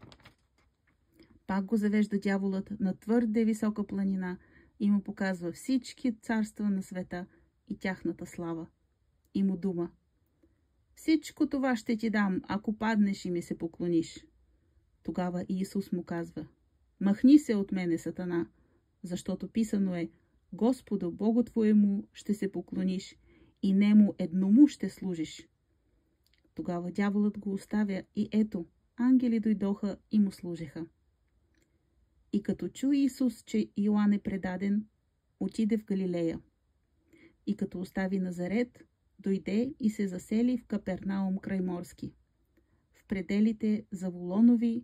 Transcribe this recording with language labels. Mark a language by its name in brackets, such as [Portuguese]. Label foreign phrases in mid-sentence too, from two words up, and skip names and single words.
[Bulgarian] Пак го завежда дяволът на твърде висока планина и му показва всички царства на света и тяхната слава. И му дума: Всичко това ще ти дам, ако паднеш и ми се поклониш. Тогава Иисус му казва: Махни се от мене, Сатана, защото писано е: Господу Богу твоему ще се поклониш и нему едному ще служиш. Тогава дяволът го оставя и ето, ангели дойдоха и му служеха. И като чу Исус, че Йоан е предаден, отиде в Галилея. И като остави Назарет, дойде и се засели в Капернаум крайморски, в пределите Завулонови